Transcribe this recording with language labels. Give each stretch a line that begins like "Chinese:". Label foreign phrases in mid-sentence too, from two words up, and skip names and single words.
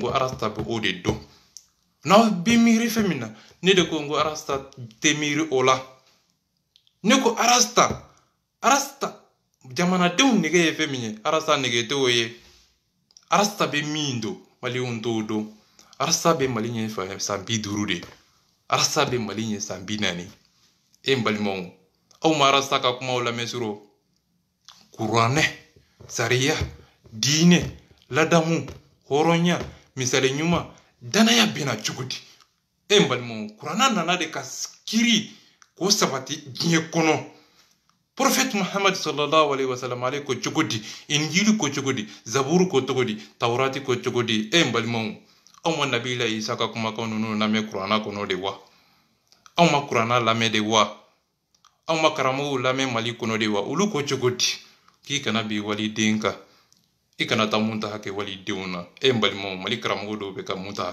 Bambara: ko arasta bɛ o de dɔn n'aw bɛ miiri fɛn min na ne de ko n ko arasta tɛ miiri o la ne ko arasta jamanadenw nege ye fɛn min ye arasta nege t'o ye arasta bɛ min don malidenw t'o dɔn arasta bɛ mali ɲɛ san 50 de arasta bɛ mali ɲɛ san 40 e n balimaw aw ma arasta ka kumaw lamɛn sɔrɔ kuranɛ sariya diinɛ ladamu hɔrɔnya misali ɲuman danaya bɛna cogo di e n balimaw kuranna nana de ka kiri k'o sabati diɲɛ kɔnɔ prophète Muhammad
Arabic: صلى الله عليه وسلم
Bambara: ale ko cogo di injili ko cogo di zaburu ko cogo di taurati ko cogo di e n balimaw aw ma nabila isa ka kumakan ninnu lamɛn kuranna kɔnɔ de wa aw ma kuranna lamɛn de wa aw ma karamɔgɔw lamɛn mali kɔnɔ de wa olu ko cogo di k'i kana bi waliden kan i kana taa mun ta hakɛ walidenw na e n balimaw mali karamɔgɔ dɔw bɛ ka mun ta